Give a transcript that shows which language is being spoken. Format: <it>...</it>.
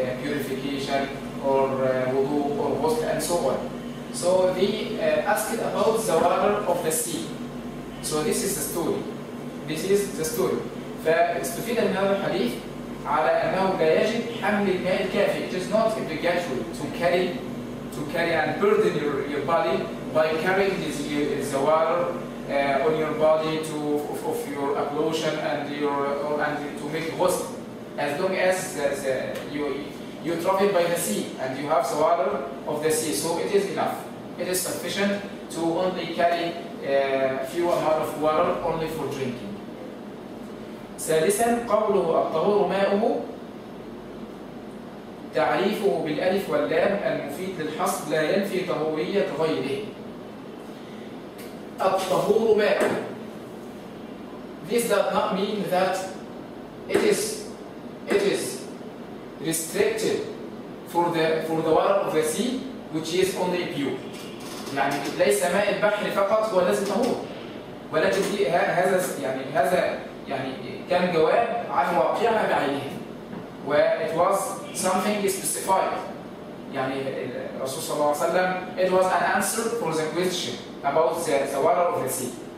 <en>Purification or wudu or ghusl and so on. So they asked about the water of the sea. So this is the story. This is the story.</en> <ar>فاستفيد من هذا الحديث على أنه لا يجب حمل الماء الكافي.</ar> <en>It is not obligatory to carry and burden your body by carrying the water on your body of your ablution and to make ghusl. As long as you travel by the sea and you have the water of the sea, so it is enough. It is sufficient to only carry a few amount of water only for drinking.</en> <ar>ثالثا قوله الطهور ماؤه تعريفه بالألف واللام المفيد للحصر لا ينفي طهورية غيره. الطهور ماؤه.</ar> <en>This does not mean that it is restricted for the water of the sea which is only pure.</en> <ar>يعني ليس ماء البحر فقط هو الذي طهور، ولكن هذا كان جواب عن واقعها بعينها.</ar> <en>و it was something specified. يعني الرسول صلى الله عليه وسلم it was an answer for the question about the water of the sea.</en>